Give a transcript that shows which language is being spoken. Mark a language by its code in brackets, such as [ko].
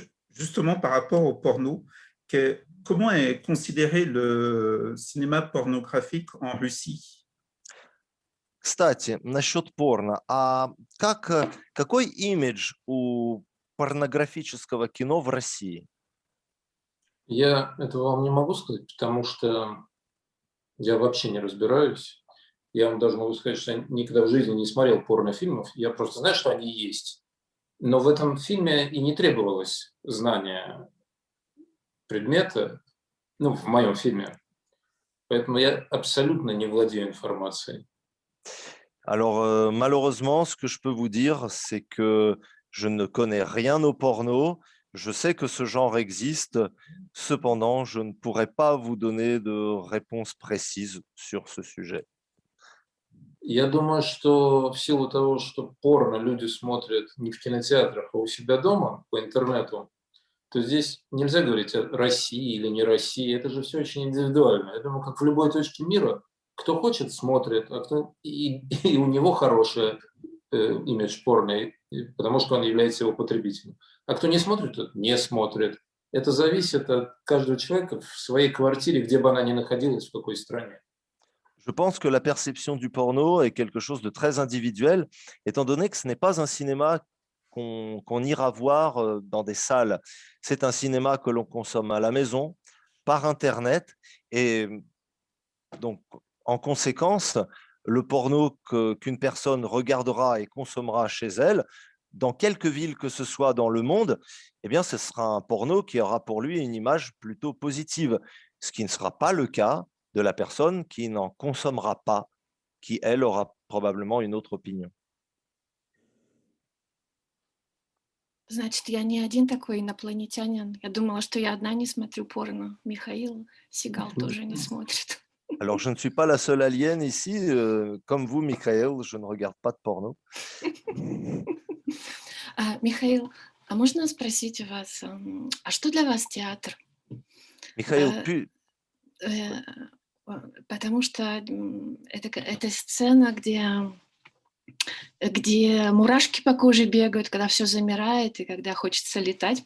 [fr] justement par rapport au porno, comment est considéré le cinéma pornographique en Russie? [ru] Кстати, насчет порно. Какой имидж у порнографического кино в России? Я этого вам не могу сказать, потому что я вообще не разбираюсь. Я вам даже могу сказать, что я никогда в жизни не смотрел порнофильмов. Я просто знаю, что они есть. Но в этом фильме и не требовалось знания предмета, ну, в моем фильме. Поэтому я абсолютно не владею информацией. [fr] Alors, malheureusement, ce que je peux vous dire, c'est que je ne connais rien au porno. Je sais que ce genre existe. Cependant, je ne pourrais pas vous donner de réponse précise sur ce sujet. [ru] Я думаю, что в силу того, что порно люди смотрят не в кинотеатрах, а у себя дома по интернету, то здесь нельзя говорить о России или не России. Это же все очень индивидуально. Я думаю, как в любой точке мира, кто хочет, смотрит, а кто и у него хороший имидж порно, потому что он является его потребителем. А кто не смотрит, тот не смотрит. Это зависит от каждого человека в своей квартире, где бы она ни находилась, в какой стране. [fr] Je pense que la perception du porno est quelque chose de très individuel, étant donné que ce n'est pas un cinéma qu'on ira voir dans des salles. C'est un cinéma que l'on consomme à la maison, par Internet, et donc, en conséquence, le porno qu'une personne regardera et consommera chez elle, dans quelque ville que ce soit dans le monde, eh bien, ce sera un porno qui aura pour lui une image plutôt positive, ce qui ne sera pas le cas de la personne qui n'en consommera pas, qui, elle, aura probablement une autre opinion. [ru] Значит, я не один такой инопланетянин. Я думала, что я одна не смотрю порно. Михаил Сигал тоже не смотрит. [fr] Alors, je ne suis pas la seule alien ici. Comme vous, Michael, je ne regarde pas de porno. [ru] Михаил, а можно спросить у вас, а что для вас театр? Михаил, Потому что это сцена, где мурашки по коже бегают, когда все замирает и когда хочется летать.